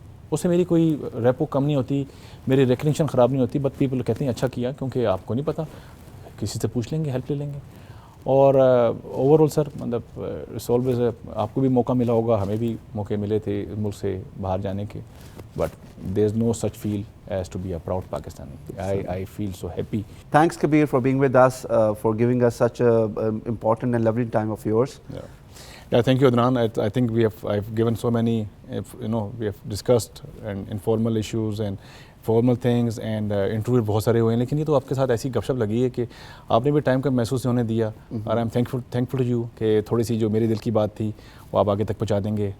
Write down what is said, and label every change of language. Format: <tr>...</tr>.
<ur>اس سے میری کوئی ریپو کم نہیں ہوتی, میری ریکگنیشن خراب نہیں ہوتی, بٹ پیپل کہتے ہیں اچھا کیا, کیونکہ آپ کو نہیں پتا, کسی سے پوچھ لیں گے, ہیلپ لے لیں گے. اور اوور آل سر مطلب آلویز آپ کو بھی موقع ملا ہوگا, ہمیں بھی موقع ملے تھے ملک سے باہر جانے کے,</ur> <en>But there is no such feel as to be a proud Pakistani. I feel so happy. Thanks Kabir for being with us, for giving us such a important and lovely time of yours. Yeah, thank you Adnan. I think I've given so many, we have discussed and informal issues and formal things and interview</en> <ur>بہت سارے ہوئے ہیں, لیکن یہ تو آپ کے ساتھ ایسی گپ شپ لگی ہے کہ آپ نے بھی ٹائم کا محسوس ہونے دیا. اور</ur> <en>I am thankful to you</en> <ur>کہ تھوڑی سی جو میرے دل کی بات تھی وہ آپ آگے تک پہنچا دیں گے.</ur>